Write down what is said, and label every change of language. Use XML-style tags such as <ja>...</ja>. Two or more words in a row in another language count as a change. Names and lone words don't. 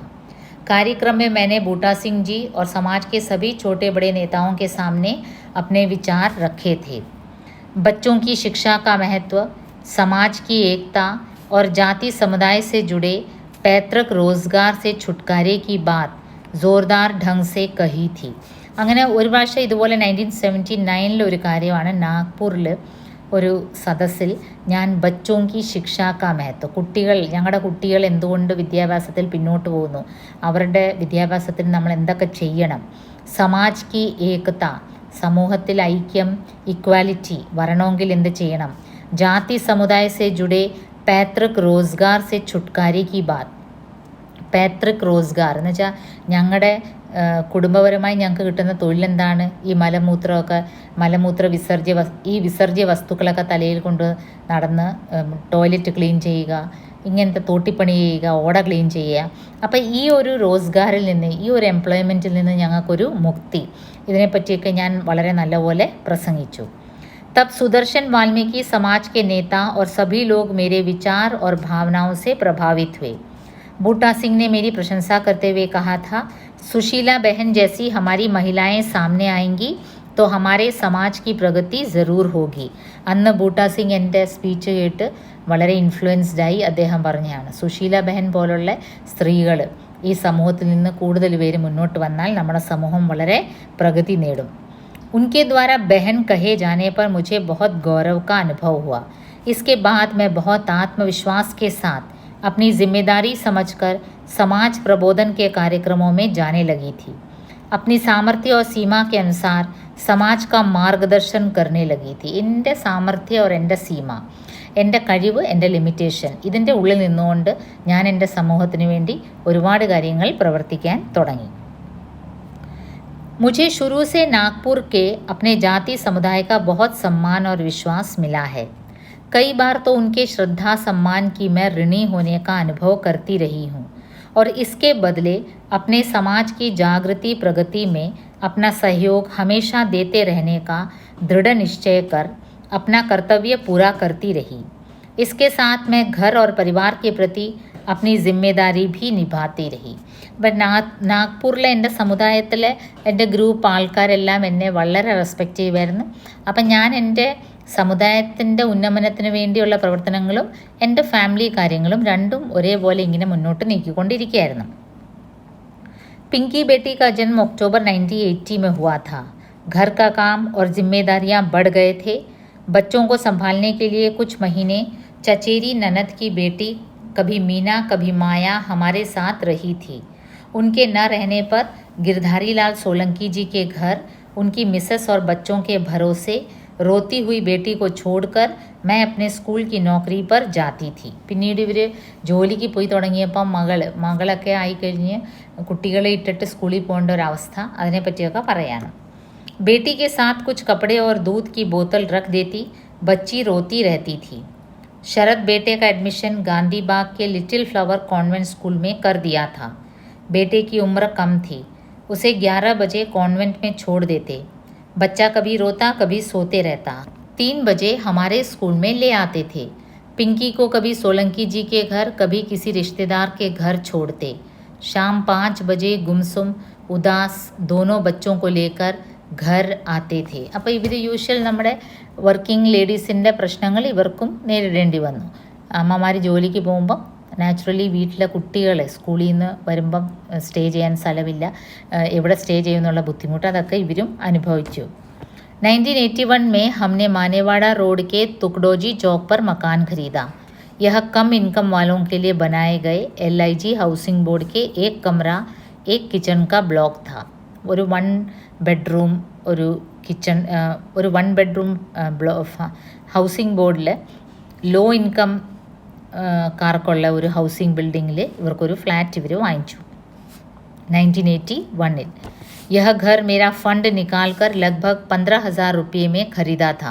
<hi>कार्यक्रम में मैंने बूटा सिंह जी और समाज के सभी छोटे बड़े नेताओं के सामने अपने विचार रखे थे. बच्चों की शिक्षा का महत्व, समाज की एकता और जाति समुदाय से जुड़े पैतृक रोजगार से छुटकारे की बात जोरदार ढंग से कही थी.</hi> <ml>അങ്ങനെ ഒരു പ്രാവശ്യം ഇതുപോലെ 1979 ഒരു കാര്യമാണ് നാഗ്പൂരിൽ ഒരു സദസ്സിൽ ഞാൻ</ml> <hi>बच्चों की शिक्षा का महत्व,</hi> <ml>ഞങ്ങളുടെ കുട്ടികൾ എന്തുകൊണ്ട് വിദ്യാഭ്യാസത്തിൽ പിന്നോട്ട് പോകുന്നു, അവരുടെ വിദ്യാഭ്യാസത്തിൽ നമ്മൾ എന്തൊക്കെ ചെയ്യണം,</ml> <hi>समाज की एकता,</hi> <ml>സമൂഹത്തിൽ ഐക്യം, ഇക്വാലിറ്റി വരണമെങ്കിൽ എന്ത് ചെയ്യണം,</ml> <hi>जाति समुदाय से जुड़े पैतृक रोज़गार से छुटकारे की बात, पैतृक रोज़गार</hi> <ml>എന്ന് വെച്ചാൽ ഞങ്ങളുടെ കുടുംബപരമായി ഞങ്ങൾക്ക് കിട്ടുന്ന തൊഴിലെന്താണ്, ഈ മലമൂത്ര വിസർജ്യ വസ്തുക്കളൊക്കെ തലയിൽ കൊണ്ട് നടന്ന്</ml> <en>toilet clean</en> <ml>ചെയ്യുക, ഇങ്ങനത്തെ തോട്ടിപ്പണി ചെയ്യുക, ഓട ക്ലീൻ ചെയ്യുക. അപ്പോൾ ഈ ഒരു റോസ്ഗാറിൽ നിന്ന്, ഈ ഒരു എംപ്ലോയ്മെൻറ്റിൽ നിന്ന് ഞങ്ങൾക്കൊരു മുക്തി, ഇതിനെപ്പറ്റിയൊക്കെ ഞാൻ വളരെ നല്ലപോലെ പ്രസംഗിച്ചു.</ml> <hi>तब सुदर्शन वाल्मीकि समाज के नेता और सभी लोग मेरे विचार और भावनाओं से प्रभावित हुए. बूटा सिंह ने मेरी प्रशंसा करते हुए कहा था, सुशीला बहन जैसी हमारी महिलाएं सामने आएंगी तो हमारे समाज की प्रगति ज़रूर होगी.</hi> <ml>അന്ന് ബൂട്ടാ സിംഗ് എൻ്റെ സ്പീച്ച് കേട്ട് വളരെ ഇൻഫ്ലുവൻസ്ഡായി അദ്ദേഹം പറഞ്ഞതാണ്, സുശീല ബഹൻ പോലുള്ള സ്ത്രീകൾ ഈ സമൂഹത്തിൽ നിന്ന് കൂടുതൽ പേര് മുന്നോട്ട് വന്നാൽ നമ്മുടെ സമൂഹം വളരെ പ്രഗതി നേടും.</ml> <hi>उनके द्वारा बहन कहे जाने पर मुझे बहुत गौरव का अनुभव हुआ. इसके बाद मैं बहुत आत्मविश्वास के साथ अपनी जिम्मेदारी समझकर समाज प्रबोधन के कार्यक्रमों में जाने लगी थी. अपनी सामर्थ्य और सीमा के अनुसार समाज का मार्गदर्शन करने लगी थी.</hi> <ml>എൻ്റെ സാമർഥ്യം और എൻ്റെ സീമ, എൻ്റെ കഴിവ്, എൻ്റെ ലിമിറ്റേഷൻ, ഇതിൻ്റെ ഉള്ളിൽ നിന്നുകൊണ്ട് ഞാൻ എൻ്റെ സമൂഹത്തിന് വേണ്ടി ഒരുപാട് കാര്യങ്ങൾ പ്രവർത്തിക്കാൻ തുടങ്ങി.</ml> <hi>मुझे शुरू से नागपुर के अपने जाति समुदाय का बहुत सम्मान और विश्वास मिला है. कई बार तो उनके श्रद्धा सम्मान की मैं ऋणी होने का अनुभव करती रही हूँ और इसके बदले अपने समाज की जागृति प्रगति में अपना सहयोग हमेशा देते रहने का दृढ़ निश्चय कर अपना कर्तव्य पूरा करती रही. इसके साथ मैं घर और परिवार के प्रति अपनी जिम्मेदारी भी निभाती रही.</hi> <ml>ഇപ്പം നാഗ്പൂരിലെ എൻ്റെ സമുദായത്തിലെ എൻ്റെ ഗ്രൂപ്പ് ആൾക്കാരെല്ലാം എന്നെ വളരെ റെസ്പെക്റ്റ് ചെയ്യുമായിരുന്നു. അപ്പം ഞാൻ എൻ്റെ സമുദായത്തിൻ്റെ ഉന്നമനത്തിന് വേണ്ടിയുള്ള പ്രവർത്തനങ്ങളും എൻ്റെ ഫാമിലി കാര്യങ്ങളും രണ്ടും ഒരേപോലെ ഇങ്ങനെ മുന്നോട്ട് നീക്കിക്കൊണ്ടിരിക്കുകയായിരുന്നു.</ml> <hi>पिंकी बेटी का जन्म अक्टूबर 1980 में हुआ था. घर का काम और जिम्मेदारियां बढ़ गए थे. बच्चों को संभालने के लिए कुछ महीने चचेरी ननद की बेटी कभी मीना कभी माया हमारे साथ रही थी. उनके न रहने पर गिरधारी लाल सोलंकी जी के घर उनकी मिसेस और बच्चों के भरोसे रोती हुई बेटी को छोड़कर मैं अपने स्कूल की नौकरी पर जाती थी.</hi> <ml>പിന്നീട് ഇവർ ജോലിക്ക് പോയി തുടങ്ങിയപ്പം മകളൊക്കെ ആയിക്കഴിഞ്ഞ് കുട്ടികളെ ഇട്ടിട്ട് സ്കൂളിൽ പോകേണ്ട ഒരവസ്ഥ, അതിനെപ്പറ്റിയൊക്കെ പറയാണ്.</ml> <hi>बेटी के साथ कुछ कपड़े और दूध की बोतल रख देती. बच्ची रोती रहती थी. शरद बेटे का एडमिशन गांधी बाग के लिटिल फ्लावर कॉन्वेंट स्कूल में कर दिया था. बेटे की उम्र कम थी. उसे 11 बजे कॉन्वेंट में छोड़ देते. बच्चा कभी रोता कभी सोते रहता. 3 बजे हमारे स्कूल में ले आते थे. पिंकी को कभी सोलंकी जी के घर कभी किसी रिश्तेदार के घर छोड़ते. शाम 5 बजे गुमसुम उदास दोनों बच्चों को लेकर घर आते थे.</hi> <ml>അപ്പോൾ ഇവർ യൂഷ്വൽ നമ്മുടെ</ml> <en>working ladies</en> <ml>പ്രശ്നങ്ങൾ ഇവർക്കും നേരിടേണ്ടി വന്നു. അമ്മമാർ ജോലിക്ക് പോകുമ്പം നാച്ചുറലി വീട്ടിലെ കുട്ടികളെ സ്കൂളിൽ നിന്ന് വരുമ്പം സ്റ്റേ ചെയ്യാൻ സ്ഥലമില്ല, എവിടെ സ്റ്റേ ചെയ്യുന്നുള്ള ബുദ്ധിമുട്ട് അതൊക്കെ ഇവരും അനുഭവിച്ചു.</ml> <hi>1981 में हमने मानेवाड़ा रोड के तुकडोजी चौक पर मकान खरीदा. यह कम इनकम वालों के लिए बनाए गए LIG</hi> <en>housing board</en> <hi>के एक कमरा एक किचन का ब्लॉक था.</hi> <ml>ഒരു 1 ബെഡ്റൂം ഒരു കിച്ചൺ, ഒരു 1 ബെഡ്റൂം</ml> <en>housing board low income</en> <ml>കാർക്കുള്ള ഒരു</ml> <en>housing building</en> <ml>ഇവർക്കൊരു ഫ്ലാറ്റ് ഇവർ വാങ്ങിച്ചു 1981.</ml> <hi>यह घर मेरा फंड निकाल कर लगभग 15,000 रुपये में खरीदा था.</hi>